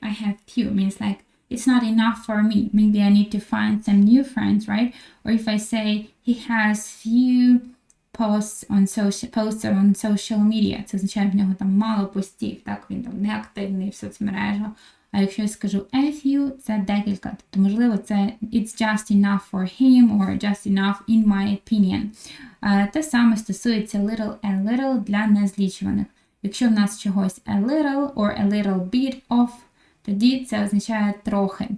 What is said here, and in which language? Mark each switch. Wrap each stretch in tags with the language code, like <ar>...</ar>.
<en>I have few means like it's not enough for me. Maybe I need to find some new friends, right? Or if I say he has few posts on social media,</en> <uk>це означає, в нього там мало постів, так, він там не активний в соцмережах. А якщо я скажу a few, це декілька. Тобто, можливо, це</uk> <en>it's just enough for him or just enough in my opinion.</en> <uk>Те саме стосується little and little для незлічуваних. Якщо в нас чогось a little or a little bit of, тоді це означає трохи.</uk>